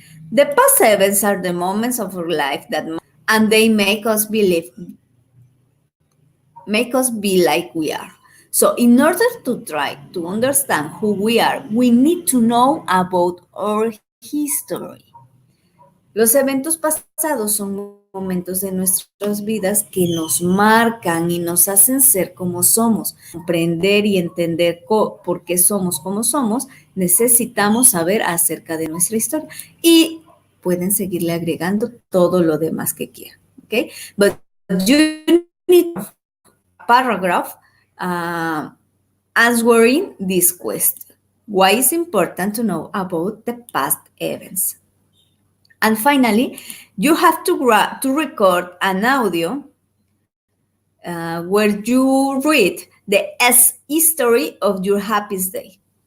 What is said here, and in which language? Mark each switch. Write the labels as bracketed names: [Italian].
[English] The past events are the moments of our life that and they make us be like we are. So in order to try to understand who we are, we need to know about our history. [Spanish] Los eventos pasados son momentos de nuestras vidas que nos marcan y nos hacen ser como somos. Comprender y entender por qué somos como somos, necesitamos saber acerca de nuestra historia. Y pueden seguirle agregando todo lo demás que quieran. [English] Okay? But you need a paragraph answering this question. Why is important to know about the past events? And finally, you have to record an audio where you read the history of your happiest day.